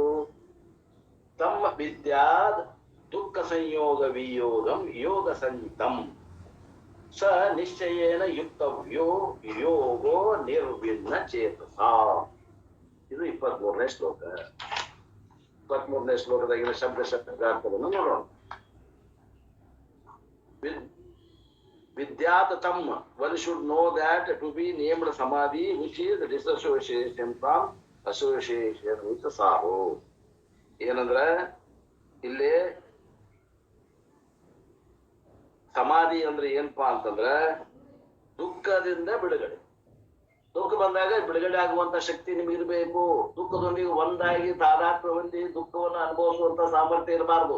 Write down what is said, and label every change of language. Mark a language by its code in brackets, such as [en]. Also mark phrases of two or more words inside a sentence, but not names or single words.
[sa] ತಮ್ಮ ವಿದ್ಯಾದ್ ದುಃಖ ಸಂಯೋಗ ವಿಯೋಗಂ ಯೋಗ ಸಂಯುಕ್ತಂ ಸ ನಿಶ್ಚಯೇನ ಯುಕ್ತವ್ಯೋ ಯೋಗೋ ನಿರ್ವಿಣ್ಣ ಚೇತಸ. [kn] ಇದು 23ನೇ ಶ್ಲೋಕ. 23ನೇ ಶ್ಲೋಕದಾಗಿನ ಶಬ್ದಾರ್ಥವನ್ನು ನೋಡೋಣ. [sa] Vidyat tam, [en] one should know that to be named samadhi, which is disassociation from association with sorrow. [kn] ಏನಂದ್ರ ಇಲ್ಲಿ ಸಮಾಧಿ ಅಂದ್ರೆ ಏನಪ್ಪಾ ಅಂತಂದ್ರ ದುಃಖದಿಂದ ಬಿಡುಗಡೆ. ದುಃಖ ಬಂದಾಗ ಬಿಡುಗಡೆ ಆಗುವಂತ ಶಕ್ತಿ ನಿಮಗಿರ್ಬೇಕು. ದುಃಖದೊಂದಿಗೆ ಒಂದಾಗಿ ತಾದಾತ್ಮ್ಯ ಹೊಂದಿ ದುಃಖವನ್ನು ಅನುಭವಿಸುವಂತ ಸಾಮರ್ಥ್ಯ ಇರಬಾರ್ದು.